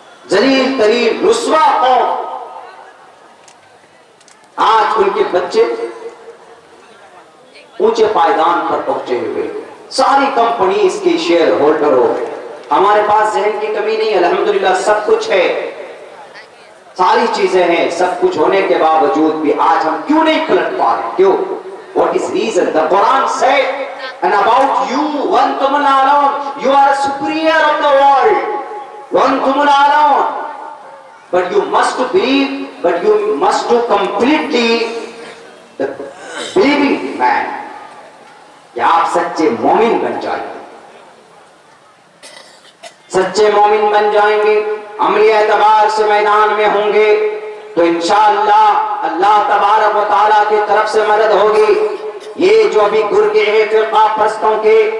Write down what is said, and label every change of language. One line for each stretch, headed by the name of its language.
Urdu: ذلیل ترین رسوا قوم, آج ان کے بچے اونچے پائیدان پر پہنچے ہوئے, ساری کمپنیز کی شیئر ہولڈر ہو گئے. ہمارے پاس ذہن کی کمی نہیں, الحمدللہ سب کچھ ہے, ساری چیزیں ہیں. سب کچھ ہونے کے باوجود بھی آج ہم کیوں نہیں پلٹ پا رہے؟ کیوں؟
English: What is reason? The Quran said, and about you,
Arabic: وَأَنْتُمُ الْأَعْلَوْنَ,
English: you are superior of the world. وَأَنْتُمُ الْأَعْلَوْنَ, but you must to believe, but you must to completely the believing man,
Urdu: کہ آپ سچے مومن بن جائیں، سچے مومن بن جائیں گے، عملی اعتبار سے میدان میں ہوں گے تو انشاءاللہ اللہ تبارک و تعالیٰ کی طرف سے مدد ہوگی۔ یہ جو ابھی گر گئے ہیں فرقہ پرستوں کے،